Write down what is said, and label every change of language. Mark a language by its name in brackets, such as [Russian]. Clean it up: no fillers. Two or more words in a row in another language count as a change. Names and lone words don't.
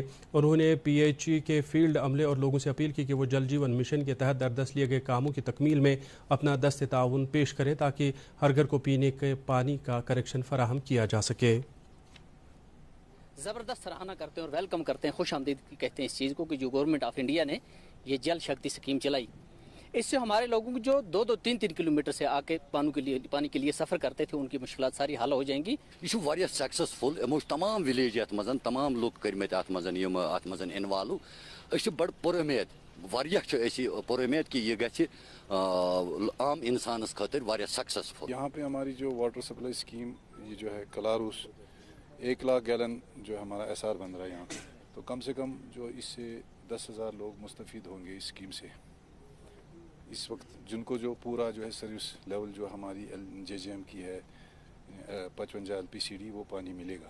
[Hindi] उन्होंने PHE के फील्ड अमले और लोगों से अपील की कि वो जल जीवन मिशन के तहत दरदस्त लिए गए कामों की तकमील में अपना दस्त ताउन पेश करें, ताकि हर घर को पीने के पानी का कनेक्शन फराहम किया जा सके। ज़बरदस्त सराहना करते हैं और वेलकम करते हैं, खुश आमदीद कहते हैं इस चीज़ को कि जो गवर्नमेंट ऑफ इंडिया ने ये जल शक्ति स्कीम चलाई। इससे हमारे लोगों को जो 2-3 किलोमीटर से आके पानी के लिए सफ़र करते थे, उनकी मुश्किलात सारी हल हो जाएंगी। [Kashmiri] यह वारिया सक्सेसफुल यमो तमाम विलेज अत मजन तमाम लोग करमत अत मजन इन्वॉल्व। बड़ पुरुमेद वारिया पुरुमेद कि यह गि आम इंसानस खतर वारिया सक्सेसफुल। [Hindi] यहाँ पे हमारी जो [English] water supply scheme [Hindi] ये जो है कलारूस 1 लाख गैलन जो हमारा SR बन रहा है यहाँ, तो कम से कम जो इससे 10,000 लोग मुस्तफ़ीद होंगे इस स्कीम से। इस वक्त जिनको जो पूरा जो है [English] service level [Hindi] जो हमारी JJM की है 55 LPCD वो पानी मिलेगा।